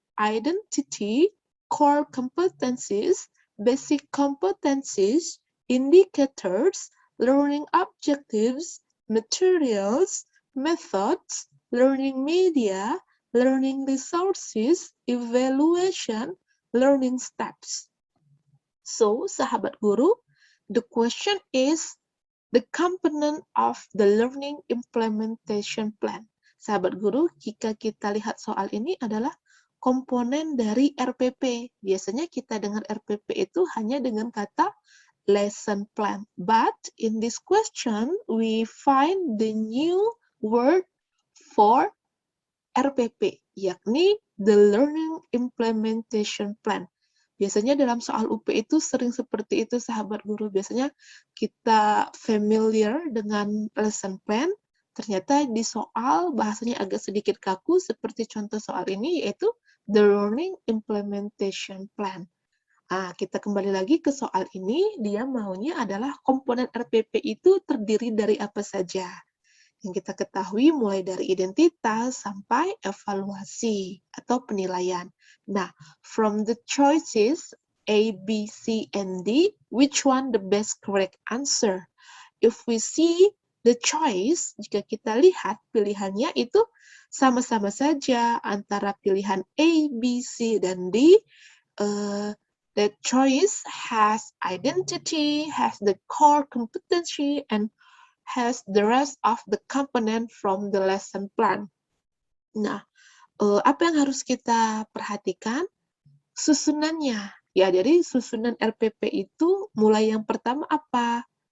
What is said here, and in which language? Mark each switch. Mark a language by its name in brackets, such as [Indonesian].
[English] Identity, core competencies, basic competencies, indicators, learning objectives, materials, methods, learning media, learning resources, evaluation, learning steps. So, [Indonesian] sahabat guru, [English] the question is the component of the learning implementation plan. [Indonesian] Sahabat guru, jika kita lihat soal ini adalah komponen dari RPP. Biasanya kita dengar RPP itu hanya dengan kata lesson plan. [English] But in this question, we find the new word for RPP, [Indonesian] yakni [English] the learning implementation plan. [Indonesian] Biasanya dalam soal UP itu sering seperti itu, sahabat guru. Biasanya kita familiar dengan lesson plan, ternyata di soal bahasanya agak sedikit kaku, seperti contoh soal ini, yaitu [English] the learning implementation plan. [Indonesian] Nah, kita kembali lagi ke soal ini, dia maunya adalah komponen RPP itu terdiri dari apa saja. Yang kita ketahui mulai dari identitas sampai evaluasi atau penilaian. [English] Nah, from the choices A, B, C, and D, which one the best correct answer? If we see the choice, [Indonesian] jika kita lihat pilihannya itu sama-sama saja antara pilihan A, B, C, dan D. [English] The choice has identity, has the core competency, and has the rest of the component from the lesson plan. [Indonesian] Nah, apa yang harus kita perhatikan? Susunannya. Ya, jadi susunan RPP itu mulai yang pertama apa?